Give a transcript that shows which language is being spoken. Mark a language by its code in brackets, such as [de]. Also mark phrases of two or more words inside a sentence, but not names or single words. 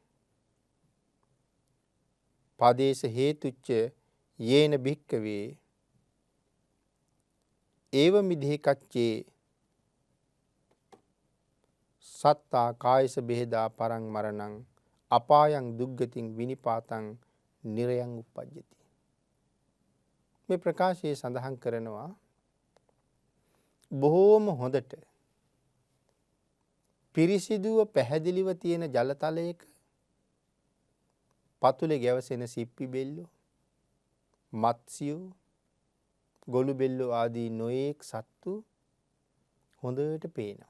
[pi] පදේශ හේතුච්ච යේන භික්කවේ ඒව මිදේ කච්චේ සත්තා කායස බෙහෙදා පරං මරණං අපායන් දුග්ගතින් විනිපාතං නිරයන් උප්පජ්ජති. [si] මේ ප්‍රකාශයේ සඳහන් කරනවා බොහෝම හොඳට පිරිසිදුව පැහැදිලිව තියෙන ජලතලයක පතුලේ ගැවසෙන සිප්පි බෙල්ලෝ, මත්ස්‍යෝ, ගොළු බෙල්ලෝ ආදී නොයෙක් සත්තු හොඳට පේනවා.